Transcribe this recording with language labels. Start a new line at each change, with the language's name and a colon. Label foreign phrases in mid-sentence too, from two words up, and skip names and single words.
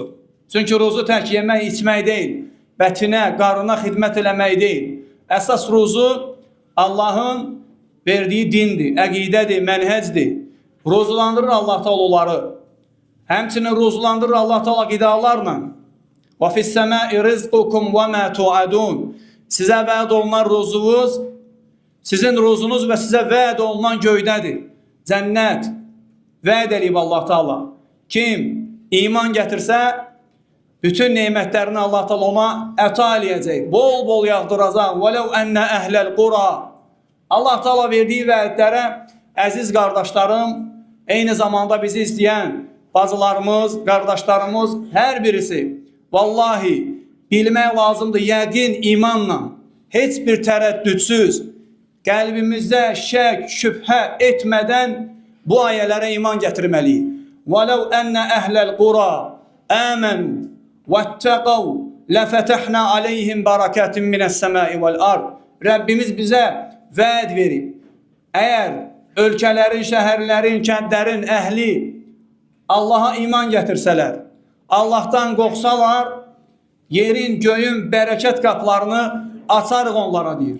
Azerbaijani: Çünki ruzu tək yemək, içmək deyil. Bətinə, qarına xidmət eləmək deyil. Əsas ruzu Allahın verdiyi dindir, əqidədir, mənhəcdir. Ruzulandırır Allah Teala onları. Həmçinin ruzulandırır Allah Teala qidalarla.
Arabic: وَفِي السَّمَاءِ رِزْقُكُمْ وَمَا تُعَدُونَ
Azerbaijani: Sizə vəd olunan ruzunuz, sizin ruzunuz və sizə vəd olunan göydədir. Cənnət vəd eləyib Allah Teala. Kim iman gətirsə, bütün neymətlərini Allah Teala ona əta eləyəcək. Bol-bol yağdıracaq.
Arabic: وَلَوْ أَنَّ أَهْلَ الْقُرَى
Azerbaijani: Allah Teala verdiyi vədlərə, əziz qardaşlarım, eyni zamanda bizi izləyən bacılarımız, qardaşlarımız, hər birisi vallahi bilmək lazımdır, yəqin imanla, heç bir tərəddüdsüz, qəlbimizdə şək, şübhə etmədən bu ayələrə iman gətirməliyik.
Arabic: وَلَوْ أَنَّ أَهْلَ الْقُرَى آمَنُوا وَاتَّقَوْا لَفَتَحْنَا عَلَيْهِمْ بَرَكَاتٍ مِنَ السَّمَاءِ وَالْأَرْضِ
Azerbaijani: Rəbbimiz bizə vəd verib. Əgər ölkələrin, şəhərlərin, kəndlərin əhli Allaha iman gətirsələr, Allah'tan qorxsalar, yerin, göyün bərəkət qaplarını açarıq onlara deyir.